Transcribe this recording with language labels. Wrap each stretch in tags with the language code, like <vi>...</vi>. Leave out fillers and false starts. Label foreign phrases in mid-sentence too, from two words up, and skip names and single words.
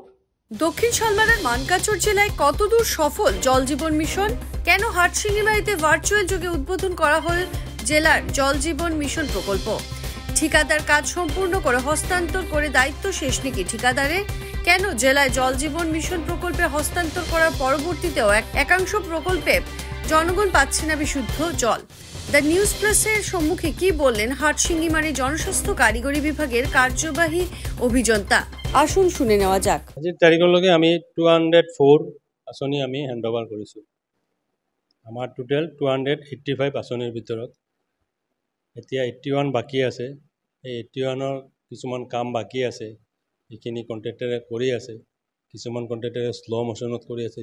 <bn>দক্ষিণ শালমারের মানকাচর জেলায় কতদূর সফল জল জীবন মিশন, কেন হাটশিঙিবাড়িতে ভার্চুয়াল যুগে উদ্বোধন করা হল জেলার জল জীবন মিশন প্রকল্প, ঠিকাদার কাজ সম্পূর্ণ করে হস্তান্তর করে দায়িত্ব শেষ নাকি ঠিকাদারের, কেন জেলায় জল জীবন মিশন প্রকল্পে হস্তান্তর করার পরবর্তীতেও একাংশ প্রকল্পে জনগণ পাচ্ছে না বিশুদ্ধ জল। দ্য নিউজ প্লাসের সম্মুখে কি বললেন হাটশিঙিবাড়ি জনস্বাস্থ্য কারিগরি বিভাগের কার্যবাহী অভিযন্তা, আসুন শুনে নেওয়া যাক।</bn> <as>আজিৰ তাৰিখলৈকে আমি 204 আঁচনি আমি হেণ্ডঅভাৰ কৰিছোঁ। আমাৰ টোটেল 285 আঁচনিৰ ভিতৰত এতিয়া 81 বাকী আছে। এই 81ৰ কিছুমান কাম বাকী আছে, এইখিনি কণ্ট্ৰেক্টৰে কৰি আছে, কিছুমান কণ্ট্ৰেক্টৰে</as> <en>slow motion</en> <as>কৰি আছে।</as>